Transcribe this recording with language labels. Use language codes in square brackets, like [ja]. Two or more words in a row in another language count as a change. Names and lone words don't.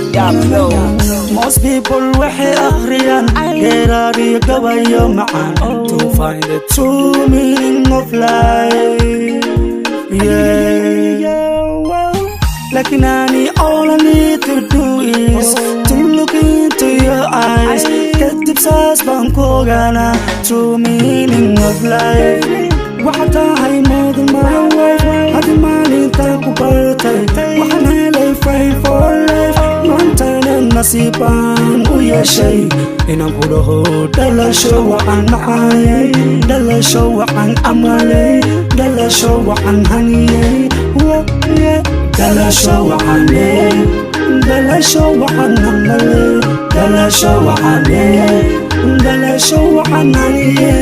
[en] Most people [so] waxay akhriyaan geeraariyo gabayo macaan [en] to find the true meaning of life. Lakin all I need to do is to look into your eyes. [so] Kadib saas baan ku ogaanaa [en] true meaning of life. [so] Waxaad tahay [en] more than my wife. [so] Hadii maalintaan ku bartay waxaan helay [en] fight for life. [so] Maantana nasiib baan u yeeshay inaan ku dhaho dhalasho waxaan macaalay, dhalasho waxaan amalay, dhalasho waxaan haniyay. dhalasho waxaan leey, dhalasho waxaan amalay, dhalasho waxaan leey, dhalasho waxaan haniyay.